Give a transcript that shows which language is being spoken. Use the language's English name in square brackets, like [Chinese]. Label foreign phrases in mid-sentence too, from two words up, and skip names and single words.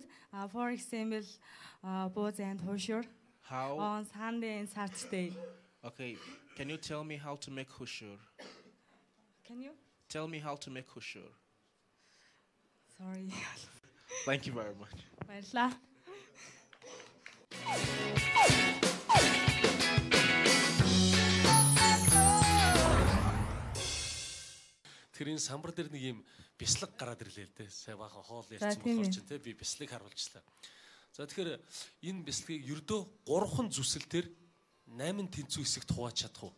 [English] For example, both and horseshoe How? on Sunday and Saturday. Okay. Can you tell me how to make hushur? Can you? Tell me how to make hushur. Sorry. Thank you very much. [Mongolian] Баярлалаа. Тэр энэ самбар дээр нэг юм бяцлаг гараад ирлээ л дээ. Сая баахан хоол За, ярьсан тийм болохоор ээ. ч тийм би бяцлыг харуулчихлаа. За тэгэхээр энэ бяцлагийг ердөө 3 зүсэлтээр 8 тэнцүү хэсэгт хувааж чадах уу?